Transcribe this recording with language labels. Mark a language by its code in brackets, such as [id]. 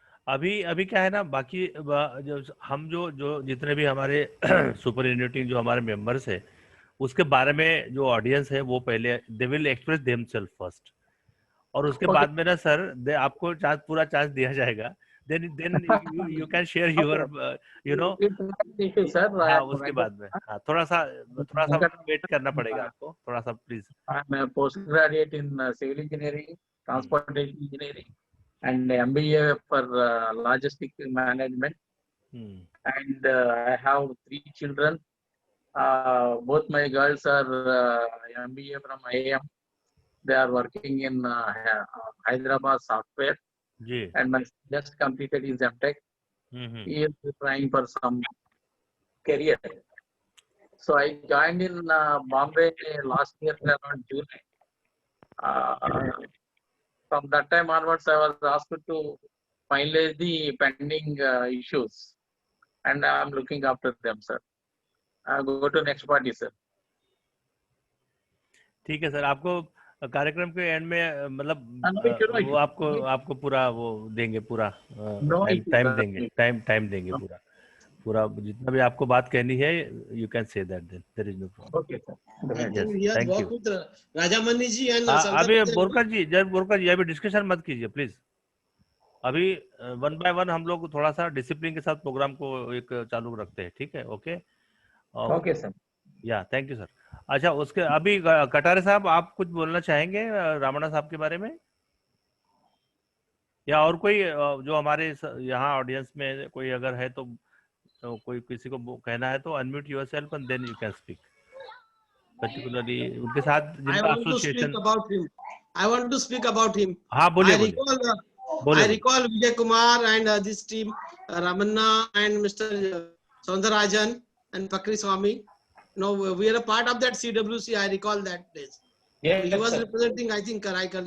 [hi] अभी अभी क्या है ना, बाकी हम जो जितने भी हमारे सुपर यूनिटी जो हमारे मेंबर्स है, उसके बारे में जो ऑडियंस है वो पहले [en] they will express themself first, [hi] और उसके बाद में ना सर आपको पूरा चांस दिया जाएगा। [en] Then you can share your you know. sir. [hi] हाँ, उसके बाद में हाँ, थोड़ा सा वेट करना पड़ेगा आपको, थोड़ा सा please. [en] I'm a postgraduate in civil engineering, transportation engineering, and MBA for logistic management. And I have 3 children. Both my girls are MBA from IIM. They are working in Hyderabad software. [hi] Ji. [en] And my just completed his MTech. He is trying for some career. So I joined in Bombay last year around July. From that time onwards, I was asked to finalize the pending issues, and I am looking after them, sir. I'll go to next party, sir. [hi] ठीक है sir, आपको कार्यक्रम के and में मतलब [en] No, [hi] वो आपको पूरा वो देंगे, पूरा टाइम देंगे, टाइम देंगे पूरा जितना भी आपको बात कहनी है, [en] You can say that, then there is no problem. Okay, sir. Thank you. [hi] Rajamani ji and अभी बोरकर जी अभी डिस्कशन मत कीजिए प्लीज। अभी 1 by 1 हम लोग थोड़ा सा डिसिप्लिन के साथ प्रोग्राम को एक चालू रखते हैं, ठीक है? [en] Okay Okay, sir. या thank you sir. [hi] अच्छा, उसके अभी कटारे साहब आप कुछ बोलना चाहेंगे रामणा साहब के बारे में, या और कोई जो हमारे यहाँ ऑडियंस में कोई अगर है तो कोई किसी को कहना है तो [en] unmute yourself and then you can speak, [hi] particularly उनके साथ जिनका association. [en] I want to speak about him. [hi] हाँ बोलिए [en] I recall Vijay Kumar and this team, Ramanna and Mr. Soundarajan and Pakri Swami. No, we are a part of that CWC. I recall that days. Yes, He was sir. representing, I think, Karaikal.